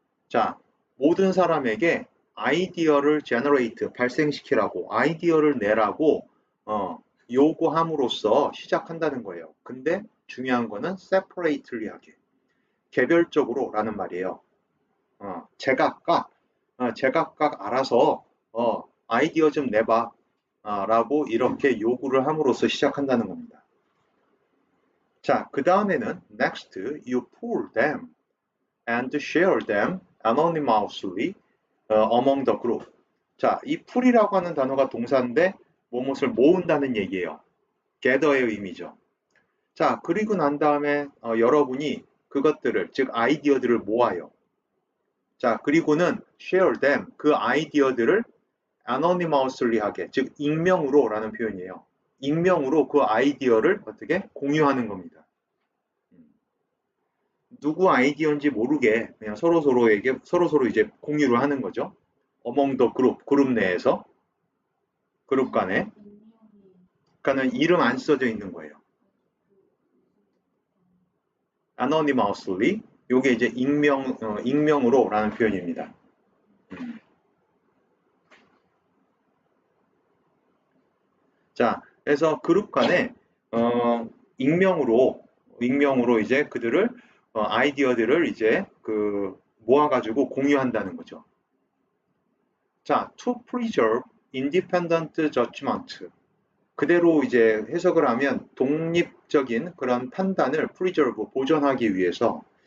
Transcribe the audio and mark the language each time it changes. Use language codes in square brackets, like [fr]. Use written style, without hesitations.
[ko] 자, 모든 사람에게 아이디어를 generate, 발생시키라고, 아이디어를 내라고 요구함으로써 시작한다는 거예요. 근데 중요한 거는 separately 하게. 개별적으로 라는 말이에요. 제각각 알아서 아이디어 좀 내봐 라고 이렇게 요구를 함으로써 시작한다는 겁니다. 자, 그 다음에는 [en] next you pull them and share them anonymously among the group. [ko] 자, 이 pull이라고 하는 단어가 동사인데 무엇을 모은다는 얘기예요. gather의 의미죠. 자, 그리고 난 다음에 여러분이 그것들을, 즉 아이디어들을 모아요. 자, 그리고는 share them, 그 아이디어들을 anonymously 하게, 즉 익명으로 라는 표현이에요. 익명으로 그 아이디어를 어떻게 공유하는 겁니다. 누구 아이디어인지 모르게 그냥 서로 이제 공유를 하는 거죠. [en] among the group, [ko] 그룹 내에서, 그룹 간에. 그러니까는 이름 안 써져 있는 거예요. [en] anonymously. [ko] 요게 이제 익명으로 라는 표현입니다. 자, 그래서 그룹 간에 익명으로 이제 그들을 아이디어들을 이제 모아가지고 공유한다는 거죠. [en] 자, to preserve independent judgment. [ko] 그대로 이제 해석을 하면 독립적인 그런 판단을 preserve, 보존하기 위해서.